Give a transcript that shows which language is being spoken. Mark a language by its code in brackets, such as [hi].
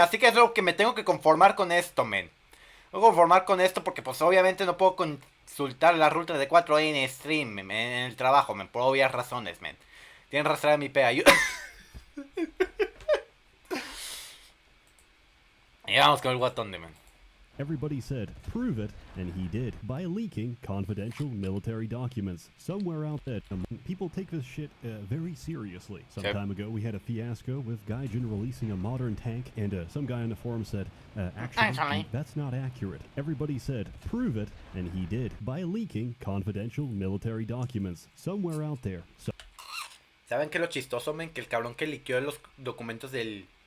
[es] Así que es lo que me tengo que conformar con esto, men. Tengo que conformar con esto porque pues obviamente no puedo consultar la ruta de 4 en stream, men, en el trabajo, men. Por obvias razones, men. Tienen rastreada mi IP. Y vamos con el guatón de, men. [en] Everybody said, prove it, and he did, by leaking confidential military documents. Somewhere out there, people take this shit very seriously. Some time ago, we had a fiasco with Gaijin releasing a modern tank, and some guy on the forum said, actually, that's not accurate. Everybody said, prove it, and he did, by leaking confidential military documents. Somewhere out there. [es] ¿Saben qué es lo chistoso, men? Que el cabrón que liqueó los documentos del...